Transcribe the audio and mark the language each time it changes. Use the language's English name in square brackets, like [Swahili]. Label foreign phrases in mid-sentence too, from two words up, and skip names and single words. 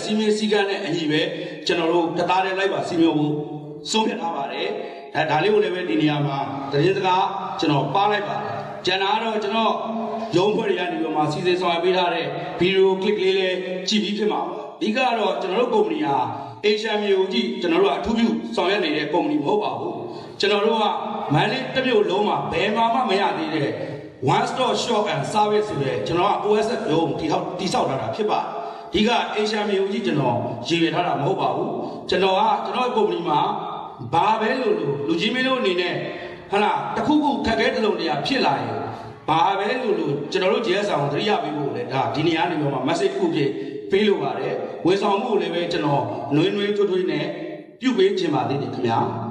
[Burmese] စီမင်းစည်းကမ်းနဲ့အညီပဲကျွန်တော်တို့တသားတည်းလိုက်ပါစီမံဖို့ဆုံးဖြတ်ထားပါတယ်ဒါလေးကိုလည်းပဲဒီနေရာမှာသတင်းစကားကျွန်တော်ပါလိုက်ပါတယ်ကျန်တာကတော့ကျွန်တော်ရုံးဖွဲ့တွေကနေပြီးမှ စီစဉ်ဆောင်ရွက်ပေးထားတဲ့ဗီဒီယိုကလစ်လေးလေးကြည့်ပြီးဖြစ်မှာပါအဓိကတော့ကျွန်တော်တို့ကုမ္ပဏီဟာ HMA ကိုကြည့်ကျွန်တော်တို့ကအထူးပြုဆောင်ရွက်နေတဲ့ကုမ္ပဏီမ ဟုတ်ပါဘူးကျွန်တော်တို့ကမန္တလေးတစ်မြို့လုံးမှာဘယ်မှမရသေးတဲ့ [English] one stop shop and [Burmese] service ဆိုတဲ့ကျွန်တော်က OSF ရုံးတိဆောက်ထားတာဖြစ်ပါတယ်ဒီက HMA ကိုကြည့်ကျွန်တော်ရည်ရွယ်ထားတာမဟုတ်ပါဘူးကျွန်တော်ကုမ္ပဏီမှာဘာပဲလို့လူကြီးမင်းတို့အနေနဲ့ဟာလားတခုခုခက်ခဲတစုံတရာဖြစ်လာရင်ဘာပဲလို့ကျွန်တော်တို့ GS အောင်သတိရပေးဖို့လေဒါဒီနေရာနေမှာ message တစ်ခုဖြစ်ပေးလိုပါတယ်ဝန်ဆောင်မှုလည်းပဲကျွန်တော်နှွေးနှွေးထွေးထွေးနဲ့ပြုပေးခြင်းပါသေးတယ်ခင်ဗျာ